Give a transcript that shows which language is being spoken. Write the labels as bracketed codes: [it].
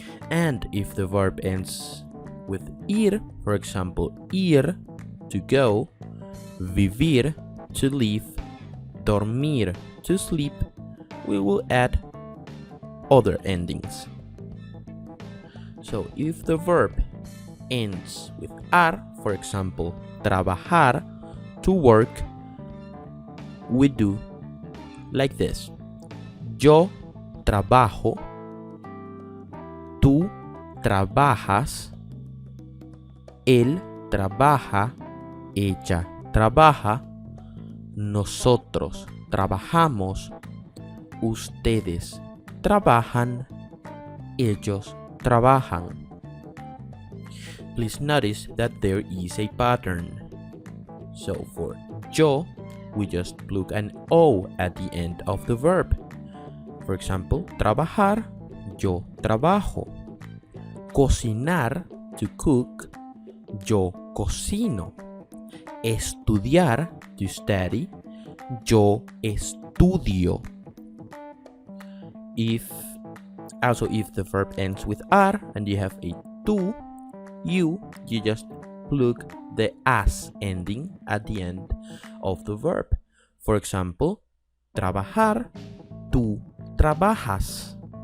[en] And if the verb ends with ir, for example, ir, to go, vivir, to live, dormir, to sleep, we will add other endings. So if the verb ends with ar, for example, trabajar, to work, we do like this. [es] Yo trabajo, tú trabajas, él trabaja, ella trabaja, nosotros trabajamos, ustedes trabajan, ellos trabajan. [en] Please notice that there is a pattern. So for yo, we just plug an O at the end of the verb. For example, trabajar, yo trabajo. Cocinar, to cook, yo cocino. Estudiar, to study, yo estudio. If the verb ends with ar and you have a tú, you just plug the as ending at the end of the verb. For example, trabajar, tú trabajas.